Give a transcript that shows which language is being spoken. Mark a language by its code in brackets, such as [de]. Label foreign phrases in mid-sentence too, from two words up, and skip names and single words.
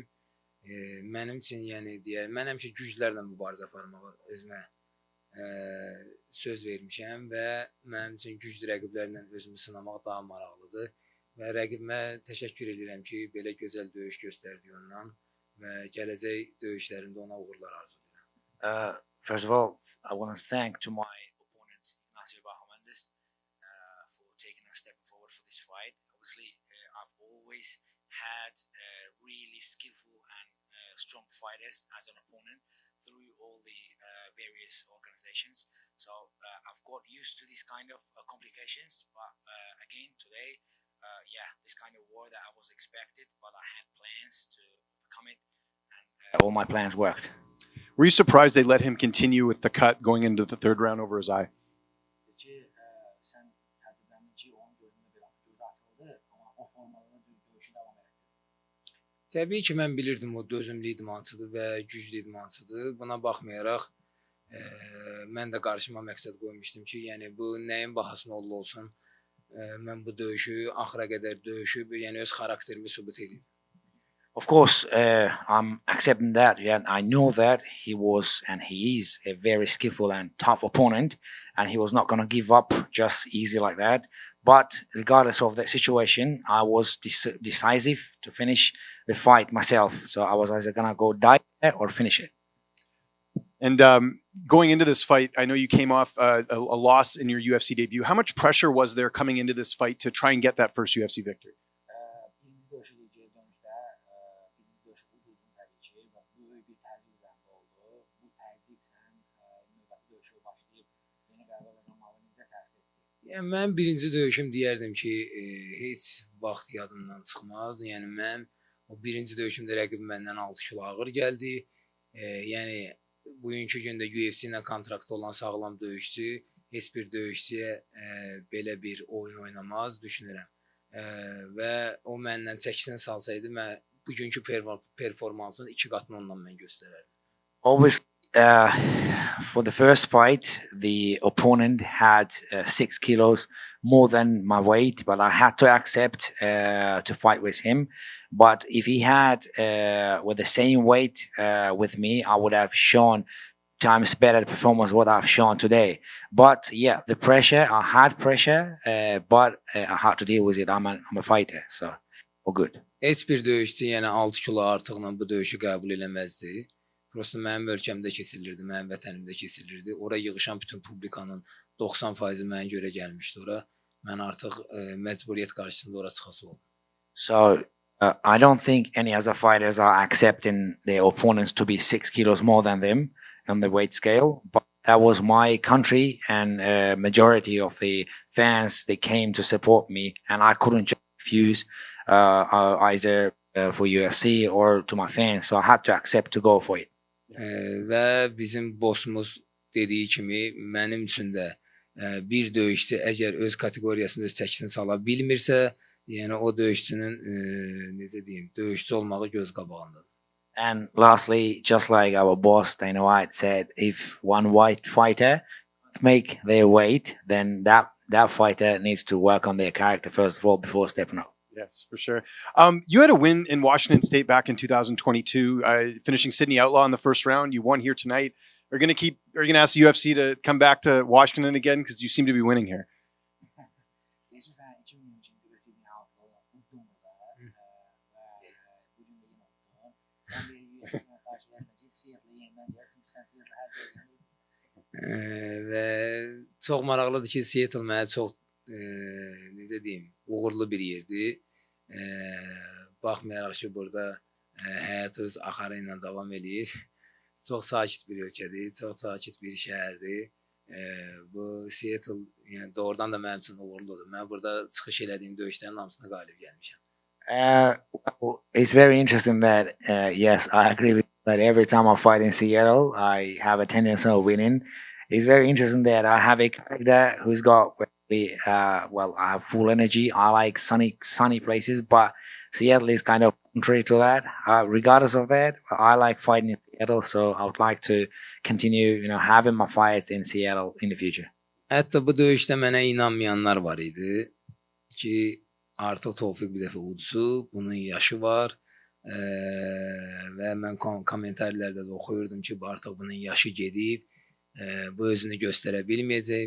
[az] Mənim üçün, yəni deyək, mən həmişə güclərlə mübarizə aparmağa özümə söz vermişəm və mənim üçün güclü rəqiblərlə özümü sınamaq daha maraqlıdır. Və rəqibimə təşəkkür edirəm ki, belə gözəl döyüş göstərdiyi ondan və gələcək döyüşlərində ona uğurlar arzulayıram. [en] First of all, I want to thank to my opponent Ignacio Bahamondes for taking a step forward for this fight. Obviously, I've always had really skillful and strong fighters as an opponent through all the various organizations. So I've got used to this kind of complications. But again, today, this kind of war that I was expected, but I had plans to overcome it, and all my plans worked. Were you surprised they let him continue with the cut going into the third round over his eye? [az] Təbii ki, mən bilirdim o dözümlü idmançıdır və güclü idmançıdır. Buna baxmayaraq mən də qarşıma məqsəd qoymuşdum ki, yəni bu nəyin bahasına olsun, mən bu döyüşü axıra qədər döyüşüb, yəni öz xarakterimi sübut edirdim. [en] Of course, I'm accepting that. Yeah, I know that he was and he is a very skillful and tough opponent, and he was not going to give up just easy like that. But regardless of that situation, I was decisive to finish the fight myself. So I was either going to go die or finish it. And going into this fight, I know you came off a loss in your UFC debut. How much pressure was there coming into this fight to try and get that first UFC victory? [az] Yəni mən birinci döyüşüm deyərdim ki, heç vaxt yadımdan çıxmaz. Yəni mən o birinci döyüşümdə rəqib məndən 6 kilo ağır gəldi. Yəni bugünkü gündə UFC ilə kontraktı olan sağlam döyüşçü heç bir döyüşçüyə belə bir oyun oynamaz düşünürəm. Və o məndən çəkisini salsaydı mən bugünkü performansın 2 qatını ondan mən göstərərdim. [en] Always for the first fight, the opponent had 6 kilos more than my weight, but I had to accept to fight with him. But if he had with the same weight with me, I would have shown times better performance what I've shown today. But yeah, the pressure, I had pressure, but I had to deal with it. I'm a fighter, so all good. [az] Heç bir döyüşçü yəni 6 kilo artıqla bu döyüşü qəbul eləməzdi. Prosto mənim ölkəmdə keçirilirdi, mənim vətənimdə keçirilirdi. Ora yığışan bütün publikanın 90%-i mənə görə gəlmişdi ora. Mən artıq məcburiyyət qarşısında ora çıxası oldum. [en] So I don't think any other fighters are accepting their opponents to be 6 kilos more than them on the weight scale. But that was my country, and majority of the fans, they came to support me, and I couldn't just refuse either for UFC or to my fans. So I had to accept to go for it. [az] Və bizim bossumuz dediyi kimi mənim üçün də bir döyüşçü əgər öz kateqoriyasında öz çəkisini sala bilmirsə, yəni o döyüşçünün necə deyim, döyüşçü olmağı göz qabağındadır. [en] And lastly, just like our boss Dana White said, if one white fighter make their weight, then that fighter needs to work on their character first of all before stepping up. Yes, for sure. You had a win in Washington State back in 2022, finishing Sydney Outlaw in the first round. You won here tonight. Are you going to ask the UFC to come back to Washington again? Because you seem to be winning here. [az] Və çox maraqlıdır ki, Seattle mənə çox necə deyim, uğurlu bir yerdir. Baxmayaraq ki, burada həyat öz axarı ilə davam eləyir. Çox sakit bir ölkədir, çox sakit bir şəhərdir. Bu Seattle yəni doğrudan da mənim üçün uğurludur. Mən burada çıxış elədiyim döyüşlərin hamısına qalib gəlmişəm. [en] It's very interesting that yes, I agree with that. Every time I fight in Seattle, I have a tendency of winning. It's very interesting that I have a character who's got well, I have full energy. I like sunny places, but Seattle is kind of contrary to that. Regardless of that, I like fighting in Seattle, so I would like to continue, having my fights in Seattle in the future. [az] Hətta bu döyüşdə mənə inanmayanlar var idi ki, artıq Tofiq bir dəfə udsu, bunun yaşı var və mən kommentarlərdə də oxuyurdum ki, artıq bunun yaşı gedib, bu özünü göstərə bilməyəcək.